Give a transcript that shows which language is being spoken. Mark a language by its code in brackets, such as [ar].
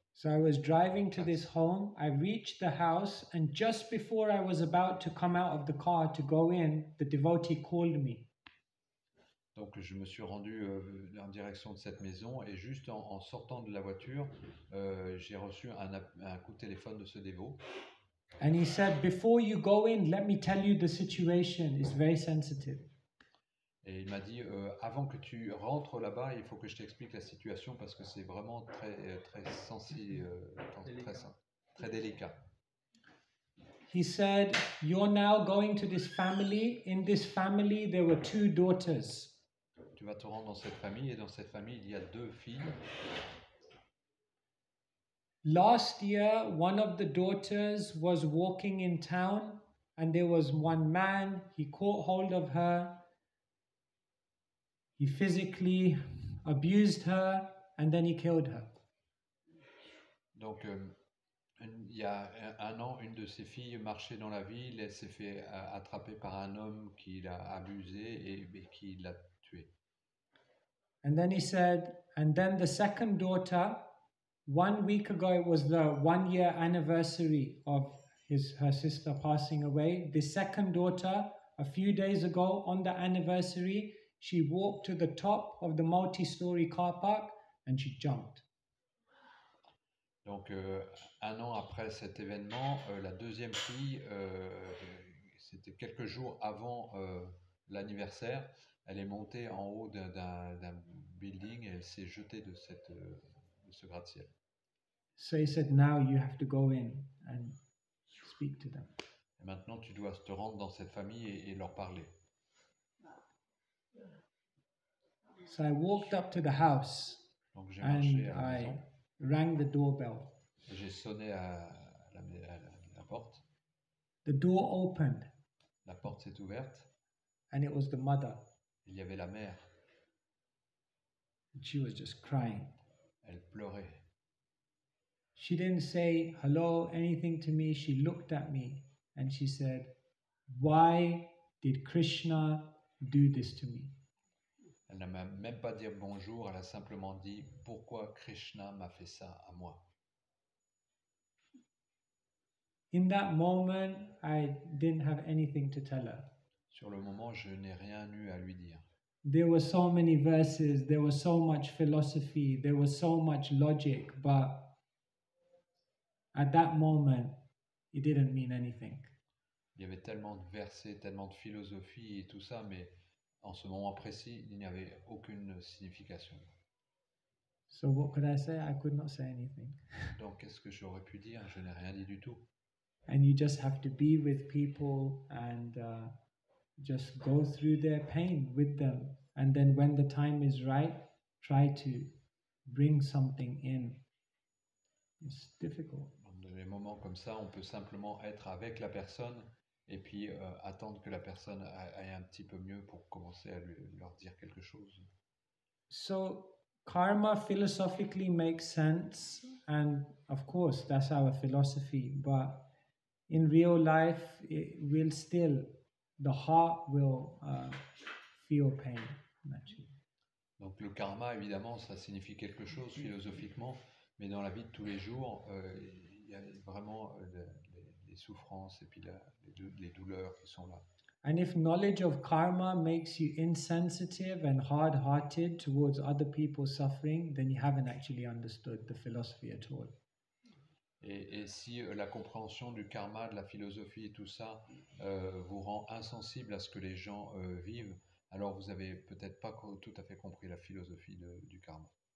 [en] So I was driving to this home. I reached the house, and just before I was about to come out of the car to go in, the devotee called me. [fr] Donc je me suis rendu en direction de cette maison et juste en sortant de la voiture, j'ai reçu un coup de téléphone de ce dévot. [en] And he said, before you go in, let me tell you the situation is very sensitive. [fr] Et il m'a dit, avant que tu rentres là-bas, il faut que je t'explique la situation parce que c'est vraiment très sensible, très délicat. [en] He said, you're now going to this family. In this family, there were 2 daughters. [fr] Tu vas te rendre dans cette famille et dans cette famille, il y a 2 filles. [en] Last year, one of the daughters was walking in town and there was one man, he caught hold of her, he physically abused her and then he killed her. [fr] Donc, il y a un an, une de ses filles marchait dans la ville, elle s'est fait attraper par un homme qui l'a abusée et qui l'a tuée. [en] And then he said, and then the second daughter, 1 week ago, it was the 1-year anniversary of her sister passing away. The second daughter, a few days ago on the anniversary, she walked to the top of the multi-story car park and she jumped. [fr] Donc, un an après cet événement, la deuxième fille, c'était quelques jours avant l'anniversaire, elle est montée en haut d'un building et elle s'est jetée de ce gratte-ciel. [en] So he said, now you have to go in and speak to them. [fr] Et maintenant, tu dois te rendre dans cette famille et leur parler. [en] So I walked up to the house [fr] Donc, j'ai marché [en] and [fr] à la [en] I [fr] maison. [en] rang the doorbell. [fr] J'ai sonné à la porte. [en] The door opened [fr] La porte s'est ouverte. [en] and it was the mother. [fr] Il y avait la mère. [en] And she was just crying. [fr] Elle pleurait. [en] She didn't say hello, anything to me. She looked at me and she said, "Why did Krishna do this to me?" [fr] Elle n'a même pas dit bonjour, elle a simplement dit pourquoi Krishna m'a fait ça à moi. [en] In that moment, I didn't have anything to tell her. [fr] Sur le moment, je n'ai rien eu à lui dire. [en] There were so many verses, there was so much philosophy, there was so much logic, but at that moment, it didn't mean anything. [fr] Il y avait tellement de versets, tellement de philosophie et tout ça, mais en ce moment précis, il n'y avait aucune signification. [en] So what could I say? I could not say anything. [fr] Donc, qu'est-ce que j'aurais pu dire? Je n'ai rien dit du tout. [en] And you just have to be with people and just go through their pain with them. And then when the time is right, try to bring something in. It's difficult. [fr] Dans des moments comme ça, on peut simplement être avec la personne et puis attendre que la personne aille un petit peu mieux pour commencer à leur dire quelque chose. [en] So karma philosophically makes sense, and of course that's our philosophy, but in real life it will still, the heart will feel pain naturally. [fr] Donc le karma, évidemment, ça signifie quelque chose philosophiquement, mais dans la vie de tous les jours, il y a vraiment les souffrances et puis les douleurs qui sont là. [en] And if knowledge of karma makes you insensitive and hard-hearted towards other people's suffering, then you haven't actually understood the philosophy at all. [fr] Et si la compréhension du karma, de la philosophie et tout ça vous rend insensible à ce que les gens vivent, alors vous n'avez peut-être pas tout à fait compris la philosophie du karma.